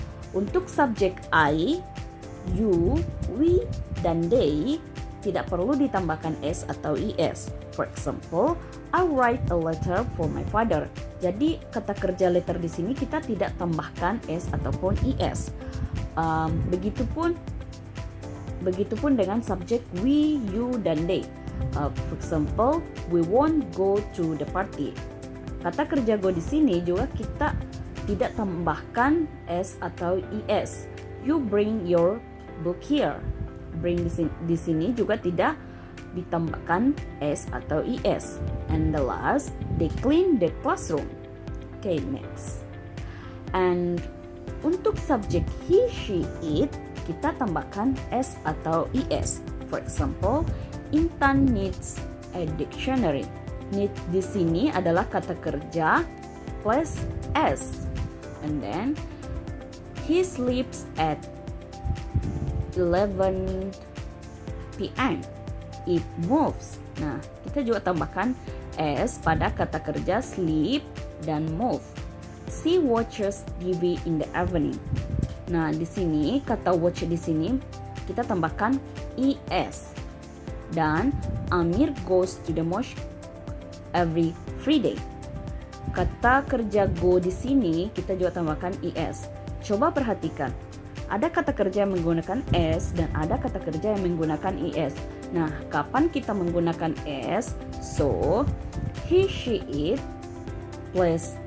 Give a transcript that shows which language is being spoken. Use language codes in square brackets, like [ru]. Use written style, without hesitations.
[id] Untuk subjek I, you, we, dan they tidak perlu ditambahkan s atau is. [en] For example, I write a letter for my father. [id] Jadi kata kerja letter di sini kita tidak tambahkan s ataupun is. Begitupun dengan subjek we, you, dan they. [en] For example, we won't go to the party. [id] Kata kerja go di sini juga kita tidak tambahkan s atau is. [en] You bring your book here. [id] Bring di sini juga tidak ditambahkan s atau is. [en] And the last, they clean the classroom. Okay, next. [id] And untuk subjek he, she, it, kita tambahkan s atau is. [en] For example, Intan needs a dictionary. [id] Need di sini adalah kata kerja plus s. [en] And then he sleeps at 11 p.m. It moves. [id] Nah, kita juga tambahkan s pada kata kerja sleep dan move. [en] She watches TV in the evening. [id] Nah, di sini kata watch di sini kita tambahkan es. [en] Dan Amir goes to the mosque every Friday. [id] Kata kerja go di sini kita juga tambahkan is. Coba perhatikan, ada kata kerja yang menggunakan s dan ada kata kerja yang menggunakan is. Nah, kapan kita menggunakan s? [en] So, he, she, it plus